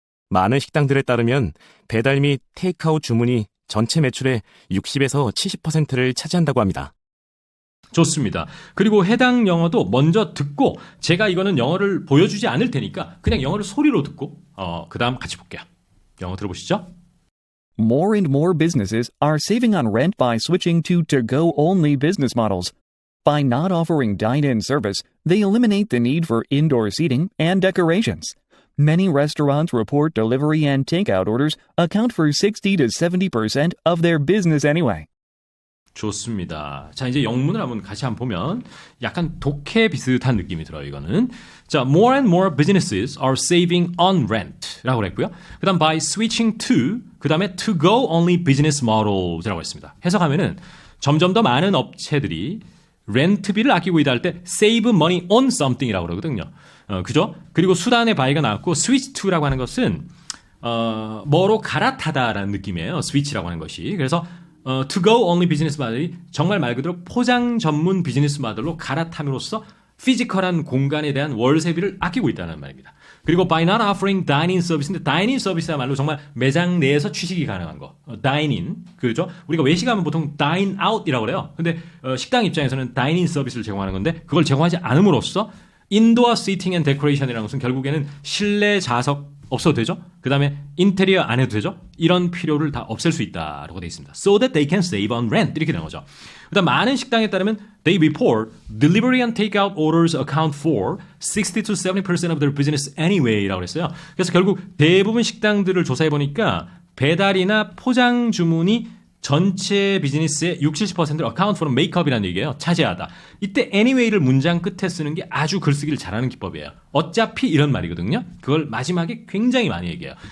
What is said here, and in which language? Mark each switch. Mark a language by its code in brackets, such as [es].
[ko] 많은 식당들에 따르면 배달 및 테이크아웃 주문이 전체 매출의 60에서 70%를 차지한다고 합니다. 좋습니다. 그리고 해당 영어도 먼저 듣고 제가 이거는 영어를 보여주지 않을 테니까 그냥 영어를 소리로 듣고 그 다음 같이 볼게요. 영어 들어보시죠. [en] More and more businesses are saving on rent by switching to to-go only business models. By not offering dine-in service, they eliminate the need for indoor seating and decorations. Many restaurants report delivery and takeout orders account for 60 to 70% of their business anyway. [ko] 좋습니다. 자, 이제 영문을 한번 같이 한번 보면 약간 독해 비슷한 느낌이 들어요, 이거는. [en] 자, more and more businesses are saving on rent [ko] 라고 했고요. [en] 그 다음 by switching to, [ko] 그 다음에 [en] to go only business models [ko] 이라고 했습니다. 해석하면은 점점 더 많은 업체들이 렌트비를 아끼고 있다 할 때 [en] save money on something [ko] 이라고 그러거든요. 그죠? 그리고 수단의 by가 나왔고 switch to라고 하는 것은 뭐로 갈아타다라는 느낌이에요. switch라고 하는 것이. 그래서 to go only business model이 정말 말 그대로 포장 전문 비즈니스 모델로 갈아탐으로써 피지컬한 공간에 대한 월세비를 아끼고 있다는 말입니다. 그리고 [en] by not offering dine-in [ko] 서비스인데 dine-in 서비스야말로 정말 매장 내에서 취식이 가능한 거. dine-in. 그죠? 우리가 외식하면 보통 dine out이라고 그래요. 근데 식당 입장에서는 dine-in 서비스를 제공하는 건데 그걸 제공하지 않음으로써 인도어 시팅 앤 데코레이션이라는 것은 결국에는 실내 좌석 없어도 되죠? 그 다음에 인테리어 안 해도 되죠? 이런 필요를 다 없앨 수 있다라고 되어 있습니다. [en] So that they can save on rent. [ko] 이렇게 되는 거죠. 그 다음 많은 식당에 따르면 [en] they report delivery and takeout orders account for 60 to 70% of their business anyway [ko] 라고 했어요. 그래서 결국 대부분 식당들을 조사해 보니까 배달이나 포장 주문이 전체 비즈니스의 60-70%를 [en] account for makeup [ko] 이라는 얘기예요. 차지하다. 이때 anyway를 문장 끝에 쓰는 게 아주 글쓰기를 잘하는 기법이에요. 어차피 이런 말이거든요. 그걸 마지막에 굉장히 많이 얘기해요.